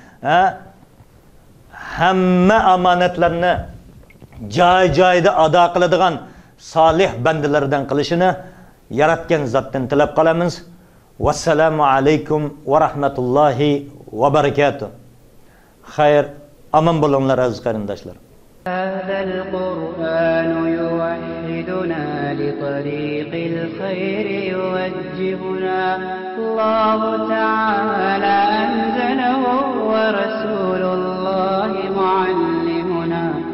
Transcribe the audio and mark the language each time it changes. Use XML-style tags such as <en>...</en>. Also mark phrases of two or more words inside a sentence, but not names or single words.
<uz>Hamma amonatlarni joy-joyida ado qiladigan solih bandalardan qilishini yaratgan zotdan tilab qolamiz.</uz> <ar>والسلام عليكم ورحمة الله وبركاته.</ar> <uz>Xayr, aman bo'linglar aziz qarindoshlar.</uz> <ar>هذا القرآن يوحدنا لطريق الخير يوجهنا الله تعالى أنزله ورسول الله معلمنا</ar>